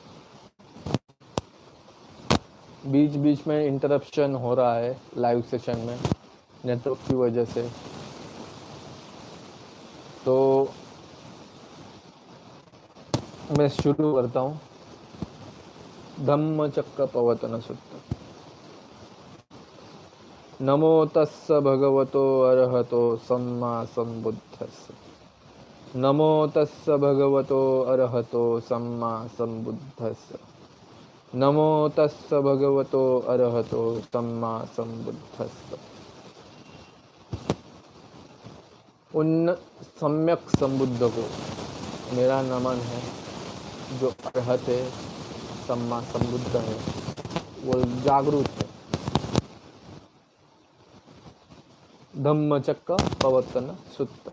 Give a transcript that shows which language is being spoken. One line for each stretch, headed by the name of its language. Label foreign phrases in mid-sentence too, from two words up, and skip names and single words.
Hindi: बीच बीच में इंटरप्शन हो रहा है लाइव सेशन में नेटवर्क की वजह से। तो मैं शुरू करता हूँ। धम्मचक्र प्रवर्तन सूत्र।
Pali: नमो तस्स भगवतो अरहतो सम्मा सम्बुद्धस्स। नमो तस्स भगवतो अरहतो सम्मा सम्बुद्धस्स। नमो तस्स भगवतो अरहतो सम्मा सम्बुद्धस्स।
Hindi: उन सम्यक संबुद्ध को मेरा नमन है जो अरहत है, सम्मा संबुद्ध है, वो जागरूक है। धम्मचक्र प्रवर्तन सूत्र।